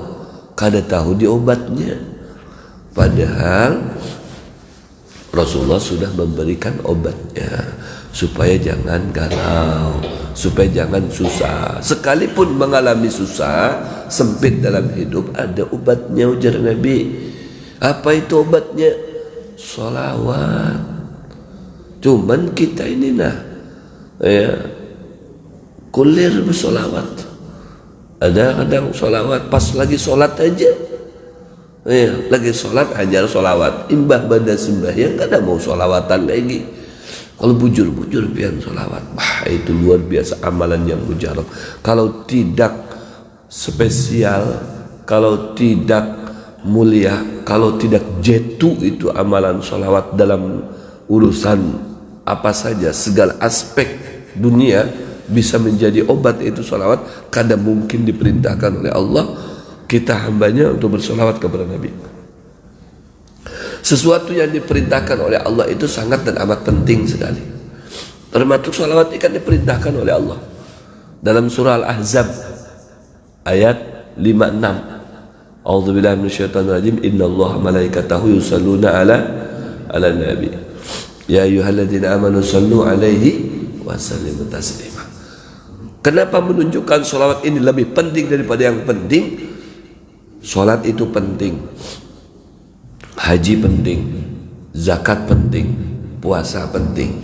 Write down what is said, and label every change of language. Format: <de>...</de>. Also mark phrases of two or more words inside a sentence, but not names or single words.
<bjn>Kada tahu diobatnya.</bjn> <id>Padahal Rasulullah sudah memberikan obatnya supaya jangan galau, supaya jangan susah. Sekalipun mengalami susah, sempit dalam hidup, ada obatnya, ujar Nabi. Apa itu obatnya? Sholawat. Cuman kita ini kulir bersolawat. Ada kadang solawat pas lagi sholat aja. Lagi sholat hajar solawat.</id> <bjn>Imbah pada sembahyang kada mau solawatan lagi. Kalau bujur-bujur pian solawat.</bjn> <id>Itu luar biasa amalan yang mujarab. Kalau tidak spesial, kalau tidak mulia, kalau tidak jetu itu amalan solawat dalam urusan apa saja, segala aspek dunia bisa menjadi obat, itu solawat. Kada mungkin diperintahkan oleh Allah kita hambanya untuk bersolawat kepada Nabi. Sesuatu yang diperintahkan oleh Allah itu sangat dan amat penting sekali. Termasuk solawat ikan diperintahkan oleh Allah dalam surah Al-Ahzab ayat 56.</id> <ar>أعوذ بالله من الشيطان الرجيم. إن الله وملائكته يصلون على النبي. يا أيها الذين آمنوا صلوا عليه وسلموا تسليما.</ar> <id>Kenapa menunjukkan solawat ini lebih penting daripada yang penting? Solat itu penting, haji penting, zakat penting, puasa penting.</id>